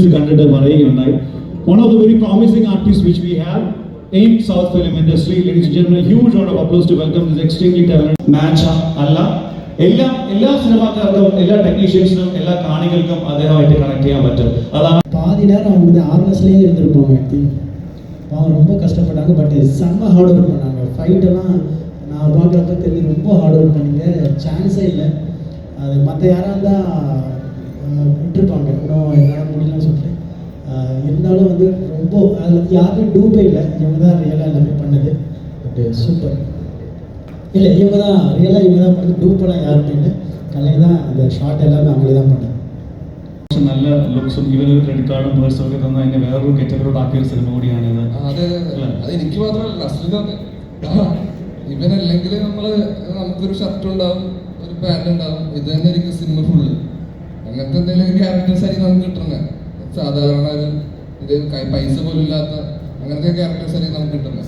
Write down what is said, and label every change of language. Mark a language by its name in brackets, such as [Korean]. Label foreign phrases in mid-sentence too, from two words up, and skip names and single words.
[Malayalam] കണ്ടിട്ട് പറയുകയുണ്ടായി. [English] One of the very promising artists which we have in South film industry. Ladies and gentlemen, a huge round of applause to welcome this extremely talented match [Malayalam] അല്ല എല്ലാ സിനിമാക്കാർക്കും എല്ലാ ടെക്നീഷ്യൻസിനും എല്ലാ കാണികൾക്കും അദ്ദേഹമായിട്ട് കണക്ട് ചെയ്യാൻ പറ്റും. [Tamil] அதான் பாதி நேரம் அவங்க வந்து ஆர்னஸ்லேயே இருந்திருப்பாங்க. அவங்க ரொம்ப கஷ்டப்பட்டாங்க. பட் செம்ம [English] hard work [Tamil] பண்ணாங்க. ஃபைட்டெல்லாம் நான் பார்க்குறப்ப தெரிஞ்சு ரொம்ப [English] hard work [Tamil] பண்ணிங்க. சான்ஸே இல்லை. அது மற்ற யாராக இருந்தால் விட்டுருப்பாங்க, இன்னும் என்னால் முடியலன்னு சொல்லிட்டு. இருந்தாலும் வந்து ரொம்ப அதில் வந்து யாருமே டூப்பே இல்லை. இவங்க தான் ரியலாக எல்லாமே பண்ணது. [English] but super. [Tamil] இல்லை, இவங்க தான் ரியலாக இவங்க தான் பண்ணது. டூப்பெல்லாம் யாருமே இல்லை. கலை தான் அந்த ஷார்ட் எல்லாமே அவங்களே தான் பண்ணது. [Malayalam] നല്ല ലുക്സും ഇവനൊരു [English] credit card [Malayalam] പേഴ്സും ഒക്കെ തന്ന അതിന്റെ വേറൊരു ഗെറ്റവരോട് ആക്കിയ ഒരു സിനിമ കൂടിയാണിത്. അത് എനിക്ക് മാത്രമല്ല, ഇവനല്ലെങ്കിൽ നമുക്കൊരു ഷർട്ട് ഉണ്ടാവും, ഒരു പാന്റ് ഉണ്ടാവും, ഇത് തന്നെ ആയിരിക്കും സിനിമ ഫുള്ള്. അങ്ങനത്തെ എന്തെങ്കിലും ക്യാരക്ടേഴ്സ് ആയിരിക്കും നമുക്ക് കിട്ടുന്നത്. സാധാരണ ഇത് പൈസ പോലും ഇല്ലാത്ത അങ്ങനത്തെ ക്യാരക്ടേഴ്സ് ആയിരിക്കും നമുക്ക് കിട്ടുന്നത്.